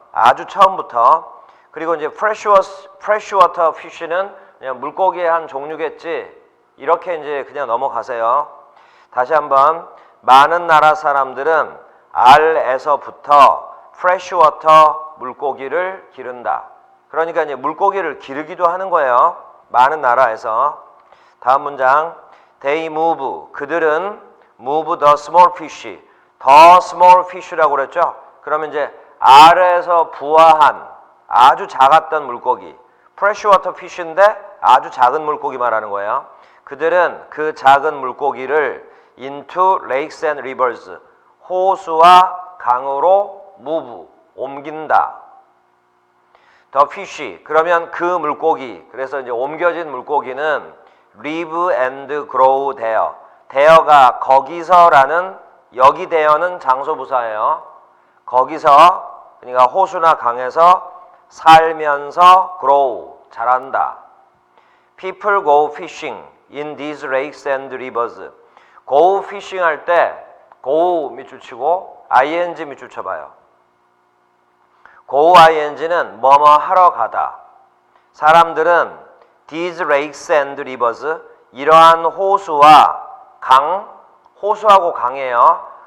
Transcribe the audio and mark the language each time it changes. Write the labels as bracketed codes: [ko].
[ko] 아주 처음부터. 그리고 이제 freshwater fish는 그냥 물고기의 한 종류겠지. 이렇게 이제 그냥 넘어가세요. 다시 한번 많은 나라 사람들은 알에서부터 freshwater 물고기를 기른다. 그러니까 이제 물고기를 기르기도 하는 거예요. 많은 나라에서. 다음 문장. [en] They move. [ko] 그들은 [en] move the small fish. [ko] the small fish라고 그랬죠. 그러면 이제 알에서 부화한 아주 작았던 물고기. freshwater fish인데 아주 작은 물고기 말하는 거예요. 그들은 그 작은 물고기를 [en] into lakes and rivers. [ko] 호수와 강으로 move. 옮긴다. [en] The fish. [ko] 그러면 그 물고기. 그래서 이제 옮겨진 물고기는 [en] live and grow there. [ko] there가 거기서라는 여기 there는 장소 부사예요. 거기서 그러니까 호수나 강에서 살면서 grow 자란다. [en] People go fishing in these lakes and rivers. go fishing [ko] 할 때 go 밑줄 치고 ing 밑줄 쳐봐요. go ing는 뭐뭐 하러 가다. 사람들은 [en] these lakes and rivers [ko] 이러한 호수와 강, 호수하고 강이에요.